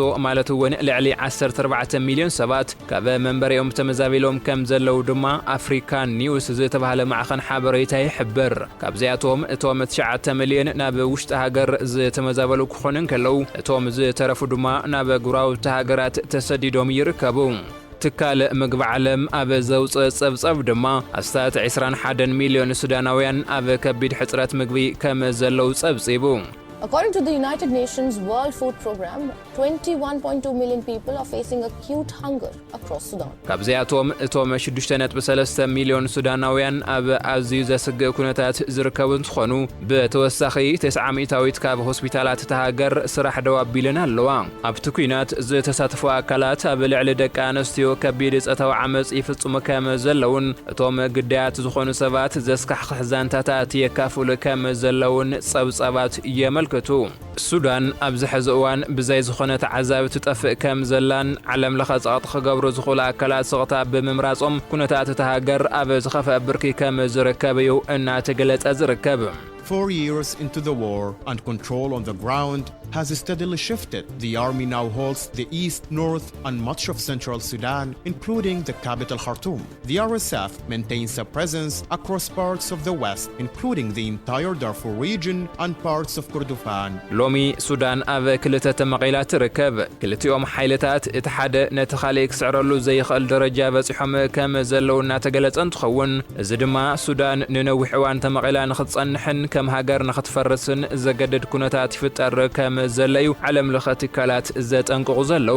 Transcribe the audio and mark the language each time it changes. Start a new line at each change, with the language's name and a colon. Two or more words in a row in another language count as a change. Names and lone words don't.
Tigrinya: ማለት እውን ልዕሊ 14 ሚልዮን ሰባት ካብ መንበሪኦም ተመዛቢሎም ከም ዘለው ድማ ኣፍሪካን ኒውስ ዝተባህለ ማዕኸን ሓበሬታ ይሕብር ካብዚኣቶም እቶም 9 ሚልዮን ናብ ውሽጢ ሃገር ዝተመዛበሉ ክኾኑ ከለው እቶም ዝተረፉ ድማ ናብ ጉራውቲ ሃገራት ተሰዲዶም ይርከቡ ትካል ምግቢ ዓለም ኣብ ዘውፅእ ጸብጸብ ድማ ኣስታት 21 ሚልዮን ሱዳናውያን ኣብ ከቢድ ሕጽረት ምግቢ ከም ዘለው ጸብጺቡ
English: According to the United Nations World Food Programme, 21.2 million people are facing acute hunger across Sudan.
Tigrinya: ካብዚያቶም እቶም 6.3 ሚሊዮን ሱዳናውያን ኣብ ኣዝዩ ዘስግእ ኩነታት ዝርከቡ እንትኾኑ ብተወሳኺ 900 ካብ ሆስፒታላት ተሃገር ስራሕ ደው ኣቢለን ኣለዋ። ኣብቲ ኩናት ዝተሳተፉ ኣካላት ኣብ ልዕሊ ደቂ ኣንስትዮ ከቢድ ጸታዊ ዓመጽ ይፍጽሙ ከም ዘለውን እቶም ግዳያት ዝኾኑ ሰባት ዘስካሕክሕ ዛንታታት የካፍሉ ከም ዘለውን ጸብጻባት የመልክቱ። ሱዳን ኣብዚ ሕዚ እዋን ብዘይ ዝኾነት ዓዛብ ትጠፍእ ከም ዘላን ዓለም ለኸ ጸቕጥ ክገብሩ ዝኽእሉ ኣካላት ስቕታ ብምምራጾም ኩነታት ተሃገር ኣብ ዝኸፍአ ብርኪ ከም ዝርከብ እዩ እናተገለጸ ዝርከብ።
English: 4 years into the war and control on the ground has steadily shifted. The army now holds the east, north and much of central Sudan, including the capital Khartoum. The RSF maintains a presence across parts of the west, including the entire Darfur region and parts of Kordofan.
Tigrinya: ሎሚ ሱዳን ኣብ ክልተ ተመቒላ ትርከብ። ክልቲኦም ሓይልታት እቲ ሓደ ነቲ ካልእ ክስዕረሉ ዘይኽእል ደረጃ በፂሖም ከም ዘለዉ እናተገለጸ እንትኸውን እዚ ድማ ሱዳን ንነዊሕ እዋን ተመቒላ ንኽትጸንሕን ከም ሃገር ንኽትፈርስን ዘገድድ ኩነታት ይፍጠር ከም ዘለዩ ዓለም ለኸ ትካላት ዘጠንቅቑ ዘለዉ።